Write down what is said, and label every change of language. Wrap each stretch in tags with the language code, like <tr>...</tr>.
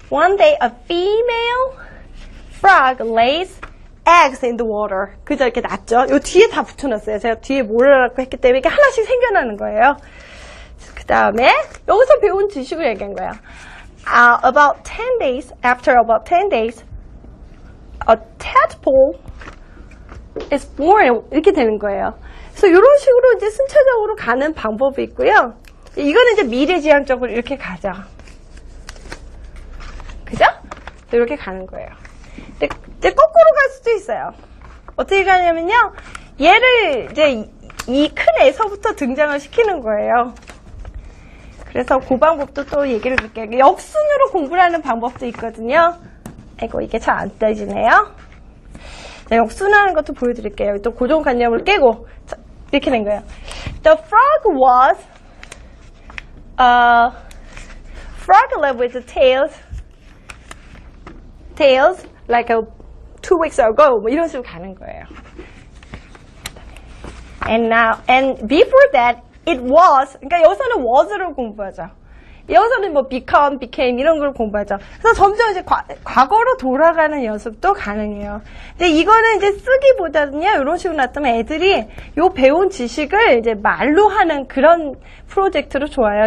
<en>One day a female frog lays eggs in the water.</en> <ko>그죠? 이렇게 났죠? 요 뒤에 다 붙여놨어요. 제가 뒤에 뭐라고 했기 때문에 이게 하나씩 생겨나는 거예요. 그 다음에 여기서 배운 지식을 얘기한 거예요.</ko> <en>About 10 days, after about 10 days, a tadpole is born.</en> <ko>이렇게 되는 거예요. 그래서 이런 식으로 이제 순차적으로 가는 방법이 있고요. 이거는 이제 미래지향적으로 이렇게 가죠. 그죠? 이렇게 가는 거예요. 근데 이제 거꾸로 갈 수도 있어요. 어떻게 가냐면요. 얘를 이제 이 큰 애서부터 등장을 시키는 거예요. 그래서 그 방법도 또 얘기를 드릴게요. 역순으로 공부를 하는 방법도 있거든요. 아이고, 이게 잘 안 떠지네요. 자, 역순하는 것도 보여드릴게요. 또 고정관념을 깨고. 자, 이렇게 된 거예요.</ko> <en>The frog was frog lived with the tails like 2 weeks ago.</en> <ko>뭐 이런 식으로 가는 거예요.</ko> <en>And before that, it was.</en> <ko>그러니까 여기서는 was를 공부하죠. 여기서는 뭐 became 이런 걸 공부하죠. 그래서 점점 이제 과거로 돌아가는 연습도 가능해요. 근데 이거는 이제 쓰기보다는요, 이런 식으로 놨다면 애들이 요 배운 지식을 이제 말로 하는 그런 프로젝트로 좋아요.</ko>